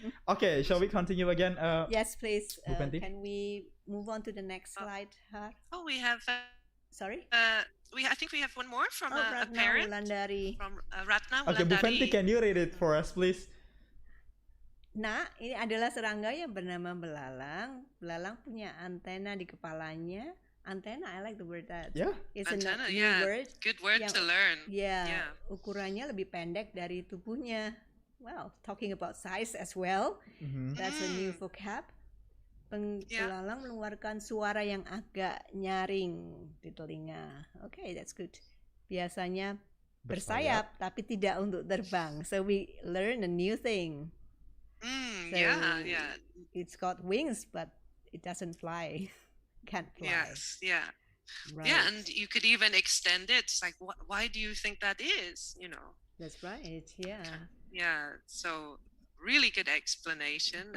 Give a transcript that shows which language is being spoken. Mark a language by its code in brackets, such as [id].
[en] Okay, shall we continue again? Yes, please. Bu Fenty? Can we move on to the next slide, Har? Oh, we have. Sorry. I think we have one more from Oh, a Ratna parent. Wulandari. From Ratna Okay, Bu Fenty, can you read it for us, please? [id] Nah, ini adalah serangga yang bernama belalang. Belalang punya antena di kepalanya. [en] Antena, I like the word that. Yeah. It's Antenna, a new yeah. word. Good word [id] Yang- [en] to learn. Yeah, Yeah. [id] ukurannya lebih pendek dari tubuhnya. [en] Well, talking about size as well. Mhm. That's a new vocab. Yeah. [id] Belalang mengeluarkan suara yang agak nyaring di telinga. [en] Okay, that's good. [id] Biasanya bersayap, tapi tidak untuk terbang. [en] So we learn a new thing. So Yeah. it's got wings, but it doesn't fly. Can't fly. Yes. Yeah. Right. Yeah, and you could even extend it. It's like, why do you think that is? You know. That's right. Yeah. Yeah. So really good explanation